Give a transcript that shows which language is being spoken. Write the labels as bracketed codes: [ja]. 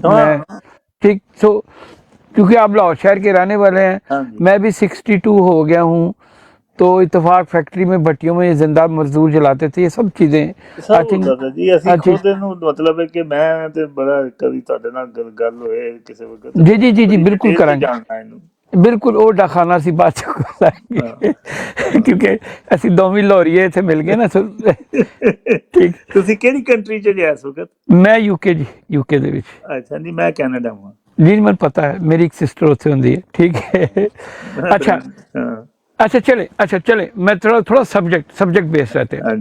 [hi] मैं ठीक, सो क्योंकि आप लाहौर शहर के रहने वाले हैं, मैं भी 62 हो गया हूँ, तो इत्तेफाक फैक्ट्री में भट्टियों में जिंदा मजदूर जलाते थे, ये सब चीजें [en] I think [pa] ਜੀ ਅਸੀਂ ਖੁਦ ਨੂੰ ਮਤਲਬ ਹੈ ਕਿ ਮੈਂ ਤੇ ਬੜਾ ਕਦੀ ਤੁਹਾਡੇ ਨਾਲ ਗੱਲ ਹੋਏ ਕਿਸੇ ਵਕਤ। [hi] जी जी जी जी बिल्कुल करांगे, बिल्कुल वो डाखाना सी बात करेंगे क्योंकि [pa] ਅਸੀਂ ਦੋਵੇਂ ਲਾਹੌਰੀਏ ਇੱਥੇ ਮਿਲ ਗਏ ਨਾ। ਠੀਕ, ਤੁਸੀਂ ਕਿਹੜੀ ਕੰਟਰੀ ਚ ਗਿਆ ਇਸ ਵਕਤ? ਮੈਂ यूके जी, यूके ਦੇ ਵਿੱਚ। ਅੱਛਾ, ਨਹੀਂ ਮੈਂ ਕੈਨੇਡਾ ਹਾਂ [hi] जी, ਮੈਨੂੰ पता है, मेरी एक सिस्टर [pa] ਉੱਥੇ ਹੁੰਦੀ [hi] है। ठीक है, अच्छा अच्छा चले मैं थोड़ा सब्जेक्ट बेस्ड रहते हैं।